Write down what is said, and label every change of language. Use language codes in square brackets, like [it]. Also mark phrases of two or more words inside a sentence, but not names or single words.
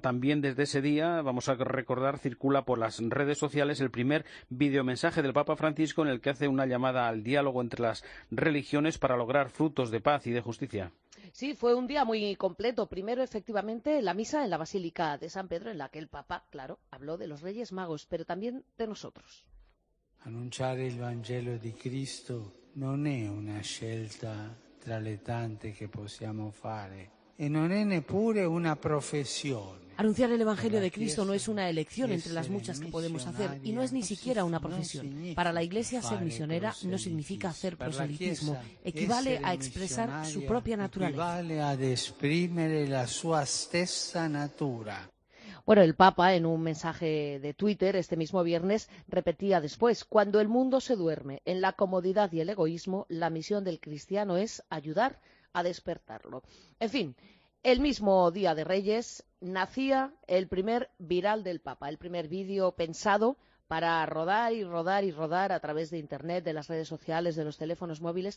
[es] También desde ese día, vamos a recordar, circula por las redes sociales el primer videomensaje del Papa Francisco en el que hace una llamada al diálogo entre las religiones para lograr frutos de paz y de justicia. Sí, fue un día muy completo. Primero, efectivamente, la misa en la Basílica de San Pedro, en la que el Papa, claro, habló de los Reyes Magos, pero también de nosotros. [it] Annunciare il Vangelo di Cristo non è una scelta tra le tante che possiamo fare e non è neppure una professione. [es] Anunciar el Evangelio de Cristo no es una elección entre las muchas que podemos hacer y no es ni siquiera una profesión. Para la Iglesia, ser misionera no significa hacer proselitismo, equivale a expresar su propia naturaleza. [it] Equivale ad esprimere la sua stessa natura. [es] Bueno, el Papa, en un mensaje de Twitter este mismo viernes, repetía después: cuando el mundo se duerme en la comodidad y el egoísmo, la misión del cristiano es ayudar a despertarlo. En fin, el mismo día de Reyes nacía el primer viral del Papa, el primer vídeo pensado para rodar y rodar y rodar a través de Internet, de las redes sociales, de los teléfonos móviles.